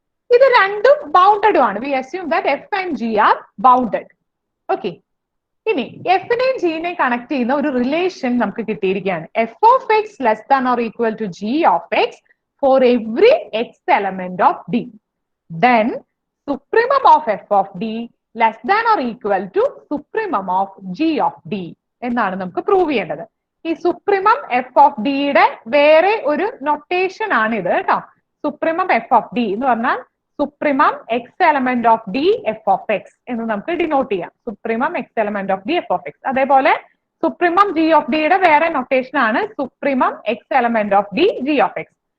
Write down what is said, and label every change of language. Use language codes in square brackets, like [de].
[ml] ഇത് രണ്ടും ബൗണ്ടഡും ആണ്. [en] We assume that F and G are bounded. [ml] Okay, ഇനി എഫിനെയും ജിനെയും കണക്ട് ചെയ്യുന്ന ഒരു റിലേഷൻ നമുക്ക് കിട്ടിയിരിക്കുകയാണ്. [en] F of X less than or equal to G of X for every X element of D. Then supremum of f of d less than or equal to supremum of g of d [ml] എന്നാണ് നമുക്ക് prove ചെയ്യേണ്ടത്. ഈ supremum F of ഡിയുടെ വേറെ ഒരു notation ആണ് ഇത് കേട്ടോ. [en] supremum F of D [ml] എന്ന് പറഞ്ഞാൽ [en] supremum X element of D F of X [ml] എന്ന് നമുക്ക് ഡിനോട്ട് ചെയ്യാം. [en] Supremum X element of D F of X. [ml] അതേപോലെ [en] supremum G of ഡിയുടെ [ml] വേറെ നൊട്ടേഷൻ ആണ് [en] Supremum X element of D G of X.